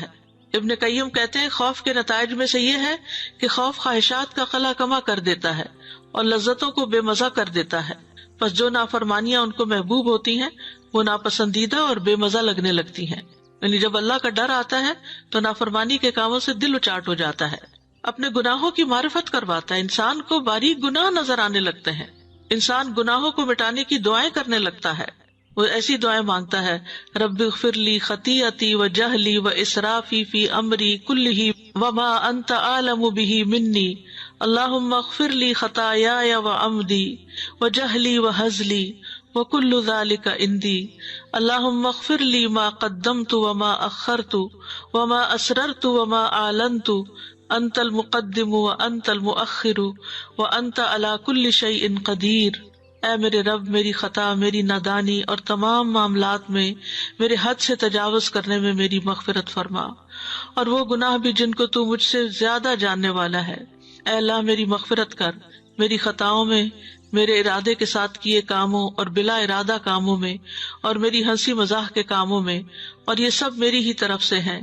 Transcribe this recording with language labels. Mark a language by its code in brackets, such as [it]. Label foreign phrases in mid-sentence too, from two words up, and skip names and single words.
[ur] ابن قیم کہتے ہیں خوف کے نتائج میں سے یہ ہے کہ خوف خواہشات کا قلع کما کر دیتا ہے اور لذتوں کو بے مزہ کر دیتا ہے، پس جو نافرمانیاں ان کو محبوب ہوتی ہیں وہ ناپسندیدہ اور بے مزہ لگنے لگتی ہیں۔ یعنی جب اللہ کا ڈر آتا ہے تو نافرمانی کے کاموں سے دل اچاٹ ہو جاتا ہے۔ اپنے گناہوں کی معرفت کرواتا ہے، انسان کو باریک گناہ نظر آنے لگتے ہیں، انسان گناہوں کو مٹانے کی دعائیں کرنے لگتا ہے، وہ ایسی دعائیں مانگتا ہے، [ar] رب اغفر لی خطیئتی و جہلی و اسرافی فی امری کلہ وما انت اعلم بہ منی، اللہم اغفر لی خطایای و عمدی و جہلی و ہزلی وکل ذلک عندی، اللہم اغفر لی ما قدمت وما اخرت وما اسررت وما اعلنت، انت المقدم وانت المؤخر وانت علی کل شیء قدیر۔ [ur] اے میرے رب، میری خطا، میری نادانی اور تمام معاملات میں میرے حد سے تجاوز کرنے میں میری مغفرت فرما، اور وہ گناہ بھی جن کو تو مجھ سے زیادہ جاننے والا ہے۔ اے اللہ میری مغفرت کر، میری خطاؤں میں، میرے ارادے کے ساتھ کیے کاموں اور بلا ارادہ کاموں میں، اور میری ہنسی مزاح کے کاموں میں، اور یہ سب میری ہی طرف سے ہیں۔